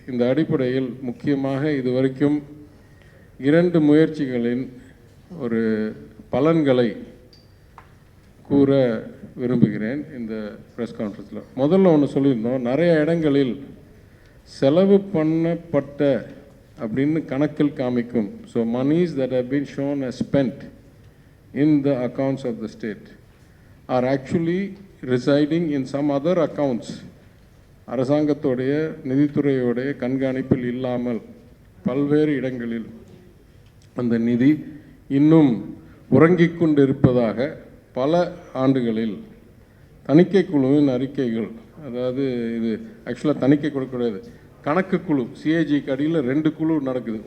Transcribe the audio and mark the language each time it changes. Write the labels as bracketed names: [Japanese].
[Tamil] இந்த அடிப்படையில் முக்கியமாக இதுவரைக்கும் 2 முயற்சிகளின் ஒரு பலன்களை கூற விரும்புகிறேன் இந்த ப்ரெஸ் கான்ஃபரன்ஸில். முதல்ல ஒன்று சொல்லியிருந்தோம், நிறைய இடங்களில் செலவு பண்ணப்பட்ட அப்படின்னு கணக்கில் காமிக்கும். [English] So monies that have been shown as spent in the accounts of the state are actually residing in some other accounts. [Tamil] அரசாங்கத்துடைய நிதித்துறையோடைய கண்காணிப்பில் இல்லாமல் பல்வேறு இடங்களில் அந்த நிதி இன்னும் உறங்கிக் கொண்டு இருப்பதாக பல ஆண்டுகளில் தணிக்கை குழுவின் அறிக்கைகள், அதாவது இது ஆக்சுவலாக தணிக்கை கொடுக்கக்கூடாது, கணக்கு குழு சிஏஜிக்கு அடியில் 2 குழு நடக்குது.